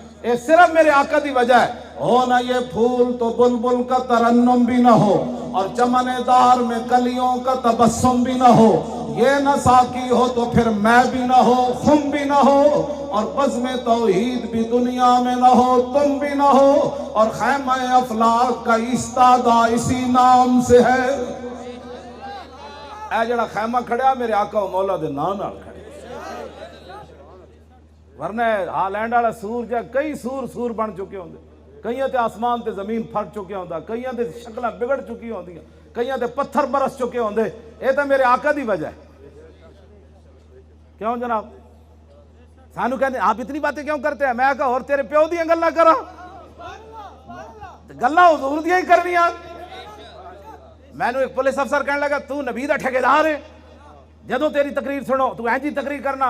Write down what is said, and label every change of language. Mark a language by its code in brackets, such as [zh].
[pa] اے صرف میرے آقا دی وجہ ہے. [ur] ہو نہ یہ پھول تو بلبل کا ترنم بھی نہ ہو اور چمن دار میں کلیوں کا تبسم بھی نہ ہو. یہ نہ ساقی ہو تو پھر میں بھی نہ ہو, خم بھی نہ ہو اور بزم توحید بھی دنیا میں نہ ہو, تم بھی نہ ہو اور خیمہ افلاک کا ایستادہ اسی نام سے ہے. [pa] اے جڑا خیمہ کھڑیا میرے آقا و مولا دے نام نال کھڑیا. ورنہ ہالینڈ والا سور جا کئی سور بن چکے ہوندے. کئیاں تے آسمان تے زمین پھٹ چکے ہوندا, کئیاں تے شکلاں بگڑ چکی ہوندیاں, کئیاں تے پتھر برس چکے ہوندے. اے تے میرے آقا دی وجہ ہے. کیوں جناب سانو کہتے [ur] آپ اتنی باتیں کیوں کرتے ہیں؟ [pa] میں کہا اور تیرے پیو دیاں گلاں کرا, گلاں حضور دیاں ہی کرنیاں. میں نے ایک پولیس افسر کہنے لگا تو نبی دا ٹھیکیدار ہے, جدوں تیری تقریر سنو تو اینجی تقریر کرنا.